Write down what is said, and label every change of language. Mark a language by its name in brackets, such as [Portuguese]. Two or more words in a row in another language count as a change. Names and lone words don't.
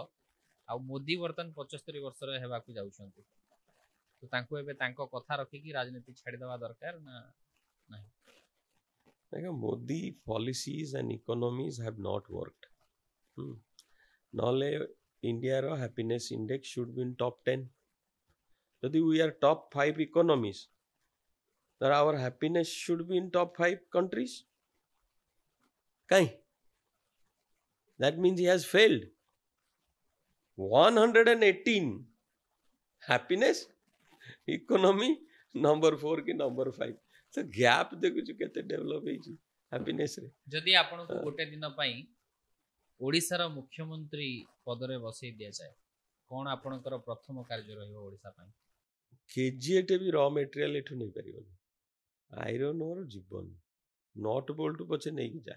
[Odia] ଆଉ ମୋଦି ବର୍ତ୍ତମାନ 75 ବର୍ଷର ହେବାକୁ ଯାଉଛନ୍ତି, ତ ତାଙ୍କୁ ଏବେ ତାଙ୍କ କଥା ରଖିକି ରାଜନୀତି ଛାଡ଼ିଦେବା ଦରକାର ନା ନାହିଁ? [English] ଦେଖ Modi policies and economies have not worked. ନହେଲେ Indiaର happiness index should be in top 10। ଯଦି we are top 5 economies, then our happiness should be in top 5 countries. Kahin? That means he has failed. 118 happiness, economy number 4 ki number 5. So gap [Odia] ଦେଖୁଛୁ କେତେ ଡେଭଲପ ହେଇଛି happiness ରେ। ଯଦି ଆପଣଙ୍କୁ ଗୋଟେ ଦିନ ପାଇଁ ଓଡ଼ିଶାର ମୁଖ୍ୟମନ୍ତ୍ରୀ ପଦରେ ବସେଇ ଦିଆଯାଏ, କ'ଣ ଆପଣଙ୍କର ପ୍ରଥମ କାର୍ଯ୍ୟ ରହିବ ଓଡ଼ିଶା ପାଇଁ? କେଜିଏଟେ ବି [English] raw material [Odia] ଏଠୁ ନେଇପାରିବନି, [English] iron ore [Odia] ଯିବନି, [English] nut bolt [Odia] ପଛେ ନେଇକି ଯା।